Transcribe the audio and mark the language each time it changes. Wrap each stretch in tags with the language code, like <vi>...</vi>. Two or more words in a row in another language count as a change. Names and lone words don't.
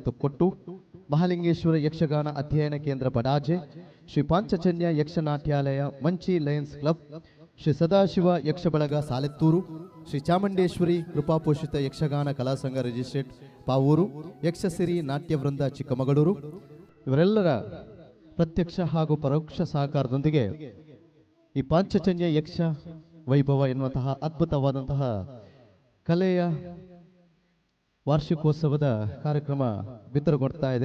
<kn>ತೊಕ್ಕೊಟ್ಟು, ಮಹಾಲಿಂಗೇಶ್ವರ ಯಕ್ಷಗಾನ ಅಧ್ಯಯನ ಕೇಂದ್ರ ಬಡಾಜೆ, ಶ್ರೀ ಪಾಂಚಜನ್ಯ ಯಕ್ಷ ನಾಟ್ಯಾಲಯ ಮಂಚಿ ಲಯನ್ಸ್ ಕ್ಲಬ್, ಶ್ರೀ ಸದಾಶಿವ ಯಕ್ಷ ಬಳಗ ಸಾಲೆತ್ತೂರು, ಶ್ರೀ ಚಾಮುಂಡೇಶ್ವರಿ ಕೃಪಾಪೋಷಿತ ಯಕ್ಷಗಾನ ಕಲಾಸಂಘ ರಿಜಿಸ್ಟ್ರೇಟ್ ಪಾವೂರು, ಯಕ್ಷಸಿರಿ ನಾಟ್ಯ ವೃಂದ ಚಿಕ್ಕಮಗಳೂರು ಇವರೆಲ್ಲರ ಪ್ರತ್ಯಕ್ಷ ಹಾಗೂ ಪರೋಕ್ಷ ಸಹಕಾರದೊಂದಿಗೆ ಈ ಪಾಂಚಜನ್ಯ ಯಕ್ಷ ವೈಭವ ಎನ್ನುವಂತಹ ಅದ್ಭುತವಾದಂತಹ ಕಲೆಯ ವಾರ್ಷಿಕೋತ್ಸವದ ಕಾರ್ಯಕ್ರಮ ಬಿತ್ತರಗೊಳ್ತಾ ಇದೆ.</kn>